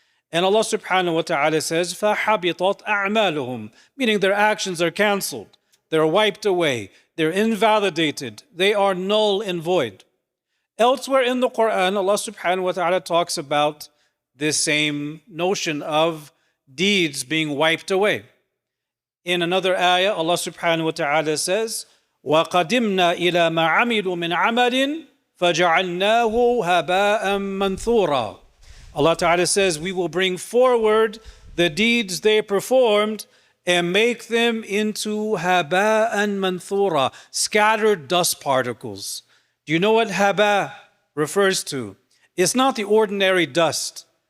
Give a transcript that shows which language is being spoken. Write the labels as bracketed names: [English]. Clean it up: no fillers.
[English] And Allah Subhanahu wa Ta'ala says, [Arabic] فَحَبِطَتْ أَعْمَالُهُمْ, [English] meaning their actions are cancelled, they're wiped away, they're invalidated, they are null and void. Elsewhere in the Quran, Allah Subhanahu wa Ta'ala talks about this same notion of deeds being wiped away. In another ayah, Allah subhanahu wa ta'ala says, [Arabic] وَقَدِمْنَا إِلَى مَا عَمِلُوا مِنْ عَمَلٍ فَجَعَلْنَاهُ هَبَاءً مَنْثُورًا. [English] Allah Ta'ala says, we will bring forward the deeds they performed and make them into [Arabic] هَبَاءً مَنْثُورًا, [English] scattered dust particles. Do you know what haba refers to? It's not the ordinary dust.